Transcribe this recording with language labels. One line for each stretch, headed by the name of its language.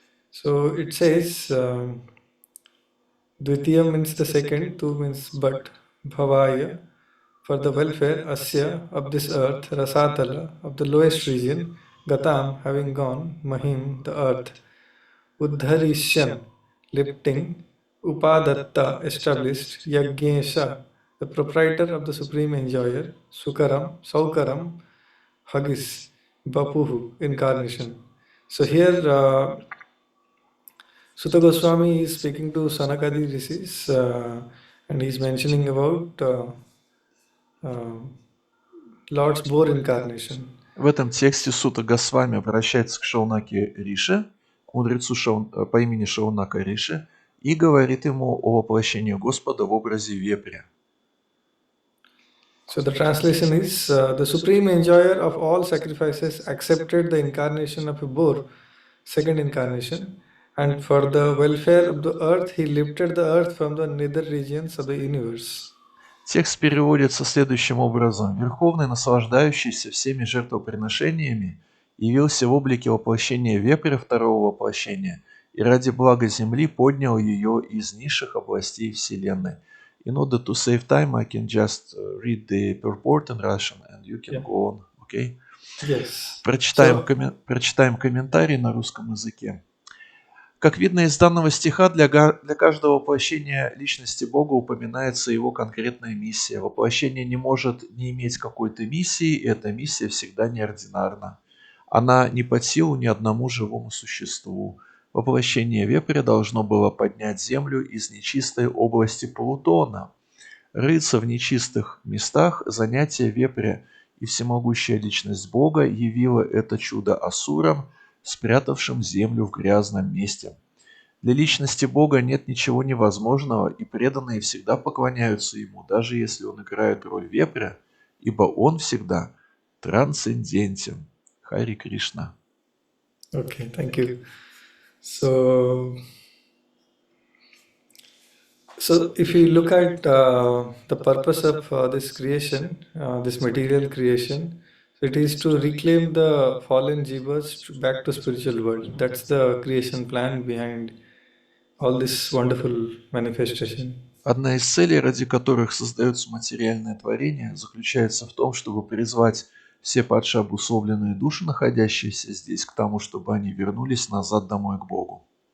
English: So it says Dvitiyam means the second, tu means but, bhavaya for the welfare, asya of this earth, rasatala of the lowest region, gatam having gone, mahim the earth, uddharisyan lifting, upadatta established, yajnesha the proprietor of the supreme enjoyer, sukaram saukaram hagis, bapuhu incarnation. So here Sutta Goswami is speaking to Sanakadi Rishis and he is mentioning about Lord's boar incarnation.
Russian: В этом тексте Сутта Госвами обращается к Шаунаке Риши, мудрецу по имени Шаунака Риши, и говорит ему о воплощении Господа в образе вепря.
English: So the translation is, the supreme enjoyer of all sacrifices accepted the incarnation of a boar, second incarnation, and for the welfare of the earth, he lifted the earth from the nether regions of the universe.
Russian: Текст переводится следующим образом. Верховный, наслаждающийся всеми жертвоприношениями, явился в облике воплощения вепря второго воплощения и ради блага Земли поднял ее из низших областей Вселенной.
English: In order to save time, I can just read the purport in Russian and you can go on, okay? Yes.
Russian: Прочитаем комментарий на русском языке. Как видно из данного стиха, для каждого воплощения личности Бога упоминается его конкретная миссия. Воплощение не может не иметь какой-то миссии, и эта миссия всегда неординарна. Она не под силу ни одному живому существу. Воплощение вепря должно было поднять землю из нечистой области Плутона. Рыться в нечистых местах – занятие вепря, и всемогущая личность Бога явила это чудо асурам, спрятавшим землю в грязном месте. Для личности Бога нет ничего невозможного, и преданные всегда поклоняются Ему, даже если Он играет роль вепря, ибо Он всегда трансцендентен. Хари Кришна.
English: Okay, thank you. So, so if you look at the purpose of this creation, this material creation, so it is to reclaim the fallen jivas back to spiritual world. That's the creation plan behind all this wonderful manifestation.
Russian: Одна из целей, ради которых создается материальное творение, заключается в том, чтобы призвать все падшие обусловленные души, находящиеся здесь, к тому, чтобы они вернулись назад домой к Богу.